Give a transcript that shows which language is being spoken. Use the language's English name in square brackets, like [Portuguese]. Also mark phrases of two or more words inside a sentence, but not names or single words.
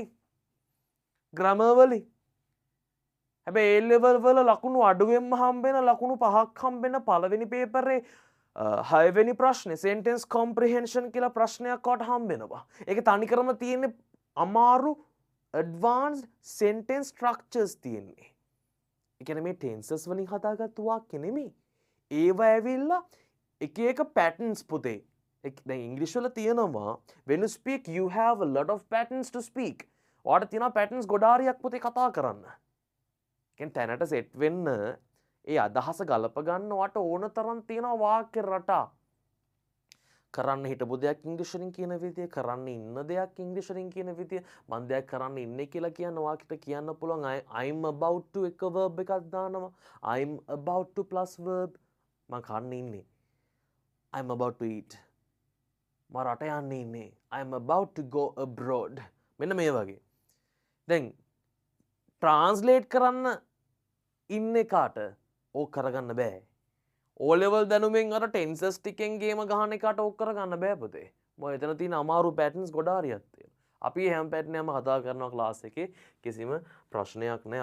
[Sinhala] grammar වලින්. හැබැයි A level වල ලකුණු අඩුවෙන්ම හම්බෙන ලකුණු 5ක් හම්බෙන පළවෙනි පේපරේ 6 වෙනි ප්‍රශ්නේ [English] sentence comprehension [Sinhala] කියලා ප්‍රශ්නයක් වට හම්බෙනවා. ඒක තනිකරම තියෙන්නේ අමාරු [English] advanced sentence structures [Sinhala] තියෙන්නේ. ඒ කියන්නේ මේ tenses වලින් හදාගත්තු වාක්‍ය නෙමෙයි. ඒවා ඇවිල්ලා එක එක patterns පුතේ. දැන් ඉංග්‍රීසි වල තියෙනවා [English] when you speak you have a lot of patterns to speak. [Sinhala] ඔයාට තියෙනවා patterns ගොඩාරියක් පුතේ කතා කරන්න. කියන්නේ තැනට සෙට් වෙන්න ඒ අදහස ගලප ගන්න ඔයාට ඕන තරම් තියෙනවා වාක්‍ය රටා. කරන්න හිටපු දෙයක් ඉංග්‍රීසියෙන් කියන විදිය, කරන්න ඉන්න දෙයක් ඉංග්‍රීසියෙන් කියන විදිය, මම දෙයක් කරන්න ඉන්නේ කියලා කියන වාක්‍යට කියන්න පුළුවන් [English] I'm about to [Sinhala] එක verb එකක් දානවා. [English] I'm about to plus verb. [Sinhala] මම කන්න ඉන්නේ. [English] I'm about to eat. [Sinhala] මම රට යන්න ඉන්නේ. [English] I'm about to go abroad. [Sinhala] මෙන්න මේ වගේ. දැන් ට්‍රාන්ස්ලේට් කරන්න ඉන්න එකාට ඕක කරගන්න බෑ. O level දැනුමින් අර tenses ටිකෙන් ගේම ගහන එකට ඕක කරගන්න බෑ පුතේ. මොකද එතන තියෙන අමාරු patterns ගොඩාරියක් තියෙනවා. අපි හැම pattern එකක්ම කතා කරනවා ක්ලාස් එකේ කිසිම ප්‍රශ්නයක් නැහැ.